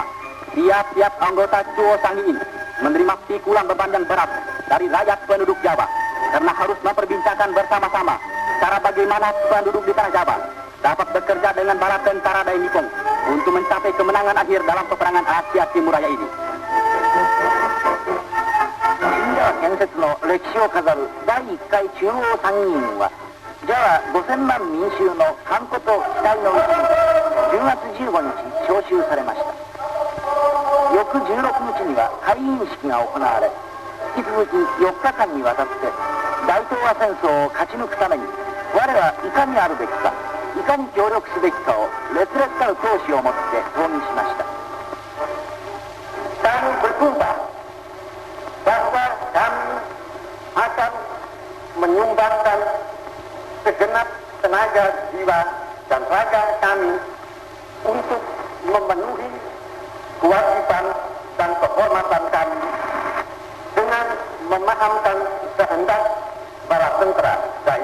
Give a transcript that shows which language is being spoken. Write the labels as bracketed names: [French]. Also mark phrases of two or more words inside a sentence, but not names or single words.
[Indonesian] Tiap-tiap anggota Chuo Sang-in menerima pikulan beban yang berat dari rakyat penduduk Jawa karena harus memperbincangkan bersama-sama cara bagaimana penduduk di tanah Jawa dapat bekerja dengan bala tentara Dai Nippon untuk mencapai kemenangan akhir dalam peperangan Asia Timur Raya ini. [Japanese] 建設の歴史を飾る第1回中央参議院は、ジャワ5000万民衆のハンコと期待のうちに10月15日召集されました。翌16日には開院式が行われ、引き続き4日間にわたって大東亜戦争を勝ち抜くために我はいかにあるべきか、いかに協力すべきかを烈烈たる闘志を持って討議しました [Indonesian] 。Kami bersumpah bahwa kami akan menyumbangkan segenap tenaga jiwa dan raga kami untuk memenuhi kewajiban dan kehormatan kami dengan memahamkan kehendak para tentara Dai